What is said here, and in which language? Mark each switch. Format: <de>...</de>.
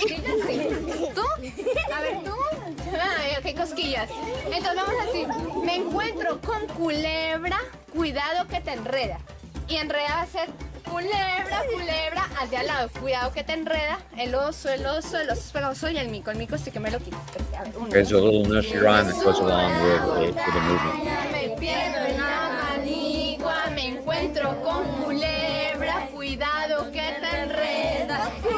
<es>¿Tú? A ver, ¿tú? Ay, ok, cosquillas. Entonces vamos a decir, me encuentro con culebra, cuidado que te enreda. Y enreda va a ser culebra, al de al lado, cuidado que te enreda. El oso y el mico sí que me lo quito.</es> <en>There's a little nursery rhyme that goes along with the movement.</en> <es>Me pierdo en la manigua, me encuentro con culebra, cuidado que te enreda.</es>